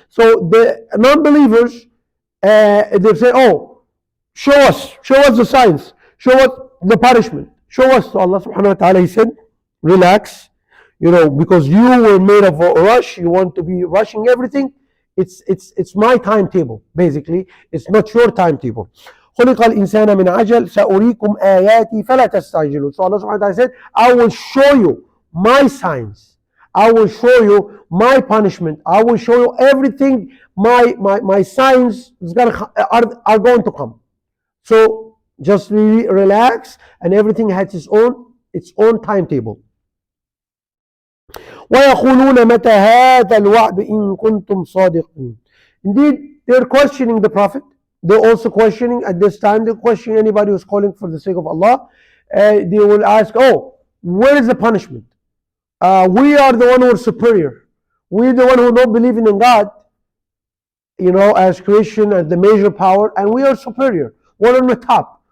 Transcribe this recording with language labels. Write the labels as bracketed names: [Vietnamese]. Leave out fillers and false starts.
[English] So the non-believers, they say, oh, show us the signs, show us the punishment, show us. So Allah subhanahu wa ta'ala, He said, relax, because you were made of a rush, you want to be rushing everything. It's my timetable, basically. It's not your timetable. [Arabic] خلق الإنسان من عجل سأريكم آياتي فلا تستعجلون. [English] So Allah subhanahu wa ta'ala said, I will show you my signs. I will show you my punishment. I will show you everything. My signs are going to come. So just really relax, and everything has its own timetable. [Arabic] ويقولون متى هذا الوعد إن كنتم صادقين. [English] Indeed, they're questioning the Prophet. They're also questioning at this time. They're questioning anybody who's calling for the sake of Allah. They will ask, oh, where is the punishment? We are the one who are superior. We're the one who don't believe in God, as creation, as the major power, and we are superior. We're on the top.